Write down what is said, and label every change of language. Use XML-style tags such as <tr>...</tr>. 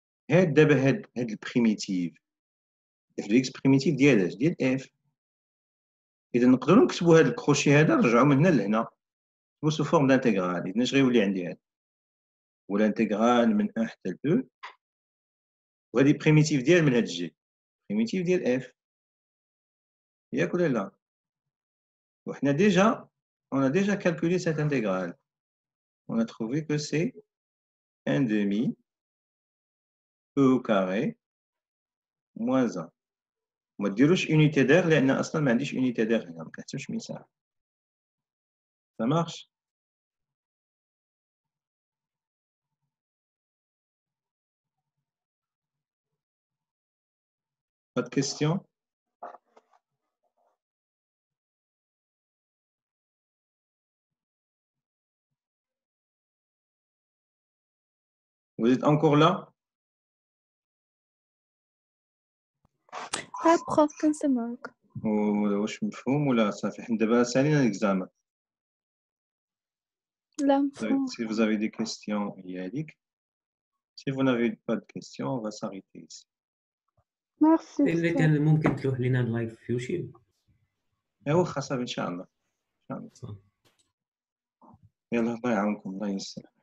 <ar>هاد دابا هاد البريميتيف اف دو اكس بريميتيف ديال اش؟ ديال اف. اذا نقدروا نكتبوا هاد الكروشي هذا نرجعوا من هنا لهنا سو فورم دانتيغرال. اذا اش غيولي عندي هذا؟ ولا انتيغرال من 1 حتى ل 2 وهذه بريميتيف ديال من هاد الجي بريميتيف ديال اف. ياك ولا لا؟ وحنا ديجا</ar> <fr>on a déjà calculé cette intégrale. On a trouvé que c'est 1 demi e au carré moins 1.</fr> <ar>ما ديروش unité d'air لان اصلا ما عنديش unité d'air هنا، ما كنحسبش مساحه.</ar> <fr>Ça marche? Pas de questions? Vous êtes encore là?</fr> <ar>prof كنسمعك. واش مفهوم ولا صافي؟ حنا دابا سالينا الاكزامان. لا مفهوم.</ar> <fr>Si vous avez des questions, il y a هذيك. Si vous n'avez pas de questions, on va s'arrêter ici.</fr> <ar>ميرسي. إلا كان ممكن تلوح لنا اللايف في يوتيوب. ايوا خاصة ان شاء الله، ان شاء الله. صح. يلا الله يعاونكم، الله ييسر.</ar>